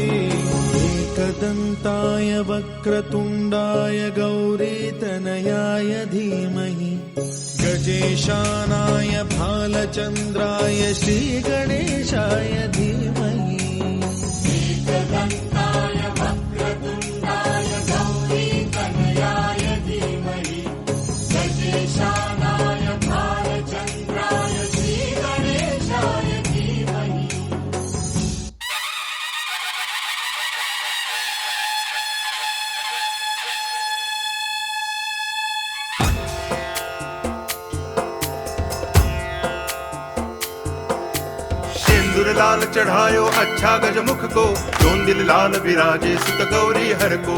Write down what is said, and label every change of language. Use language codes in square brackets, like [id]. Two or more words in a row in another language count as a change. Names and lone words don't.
[sa] एकदन्ताय वक्रतुण्डाय गौरीतनयाय धीमहि गजेशानाय भालचन्द्राय श्रीगणेशाय धीमहि एकदन्ताय वक्रतुण्डाय गौरीतनयाय धीमहि गजेशानाय भालचन्द्राय श्रीगणेशाय धीमहि [hi] सिंदूर लाल चढ़ायो अच्छा गजमुख को, जोन दिल लाल विराजे सुत गौरी हर को।